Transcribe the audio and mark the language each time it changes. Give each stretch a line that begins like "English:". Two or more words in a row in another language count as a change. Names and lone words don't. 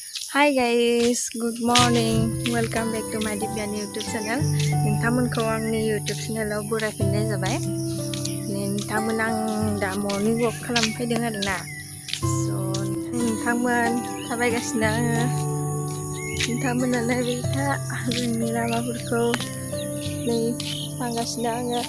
English: Hi guys, good morning. Welcome back to my Divyan YouTube channel.
Bodo: नोंथांमोनखौ आंनि YouTube channelआव बरायफिननाय जाबाय। नोंथांमोन आं दा
English: morning walk
Bodo: खालामफैदों आरोना। So नोंथांमोन थाबायगासिनो आङो। नोंथांमोना नायबाय था जोंनि लामाफोरखौ नै थांगासिनो आङो।